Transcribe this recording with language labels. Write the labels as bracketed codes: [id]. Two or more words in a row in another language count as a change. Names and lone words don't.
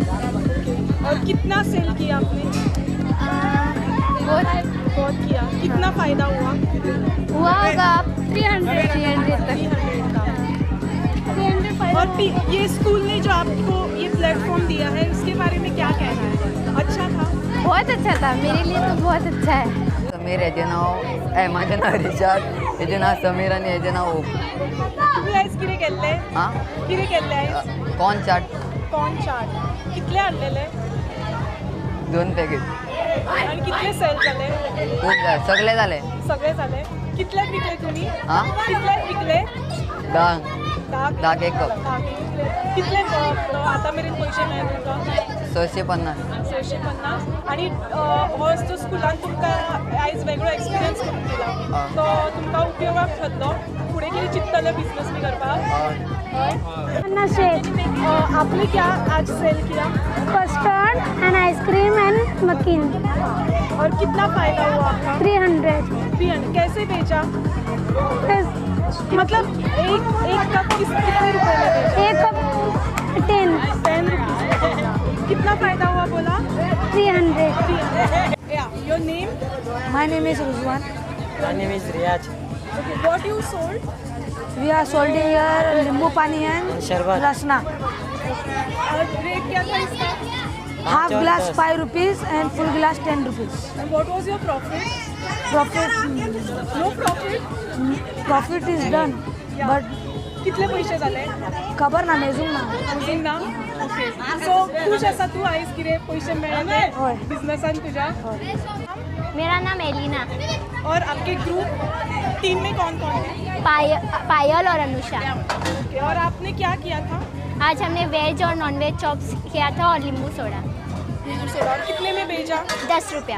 [hi] और कितना सेल किया आपने? बहुत किया. कितना फायदा हुआ? हुआ होगा 300 तक. 300 का. 300 फायदा. और ये स्कूल ने जो आपको ये प्लेटफॉर्म दिया है उसके बारे में क्या कहना है? अच्छा था? बहुत अच्छा था, मेरे लिए तो बहुत अच्छा है. [kok] समीर, हेजें नाव माझें नाव रिशाद, हेजें नाव समीर आनी हेजें नाव ओप. तुम्ही आयज कितें केल्लें? हां, कितें केल्लें आयज? कॉर्न चाट कॉर्न चाट. कितले हाडलेले? 2 पॅकेट. आणि कितले सेल जाले? [mr] खूप झाले, सगळे झाले. [kok] सगळे जाले. कितल्याक विकले तुम्ही? हां, कितल्याक विकले? 10 10 एक कप. कितले आता मेरेन पयशे मेळ्ळे तुमकां? 650. 650. आणि हो जो स्कुलान तुमकां आयज वेगळो एक्सपिरियन्स करून दिला तो तुमकां उपयोगाक थारलो? फुडें कितें चिंततले बिजनेस बी करपाक? [hi] आपने क्या आज सेल किया? [en] custard and ice cream and मक्खी. [hi] और कितना फायदा हुआ आपका? 300. कैसे बेचा? मतलब एक कप कितने रुपए में बेचा? एक कप 10 रुपीज. कितना फायदा हुआ बोला? 300. [en] your name? My name is Ruzwan. My name is Riyaj. Okay, what you sold? We are sold here [hi] लिंबू पानी [en] and Sharbat. rasna. [hi] और रेट क्या था इसका? [en] Half glass 5 rupees and full glass 10 rupees. And what was your profit? Profit No profit? profit is done, but [kok] कितले पैसे झाले? खबर ना मेजूंग ना. अजून ना? ओके. सो खुश आसा तू आयज कितें पयशे मेळ्ळे होय. बिजनेसान तुझ्या? [hi] मेरा नाम एलिना. और आपके [en] group team [hi] में कौन कौन है? पायल और अनुषा. ओके. और आपने क्या किया था? आज हमने वेज और [en] non veg chops [hi] किया था और नींबू सोडा. और कितने में बेचा? 10 रुपया.